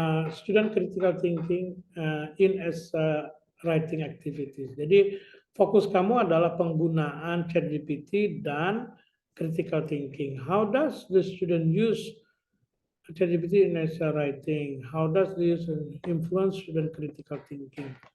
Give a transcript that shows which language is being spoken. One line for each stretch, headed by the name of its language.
English: Student critical thinking in as writing activities.
Indonesian: Jadi fokus kamu adalah penggunaan ChatGPT dan critical thinking.
English: How does the student use ChatGPT in as writing? How does this influence student critical thinking?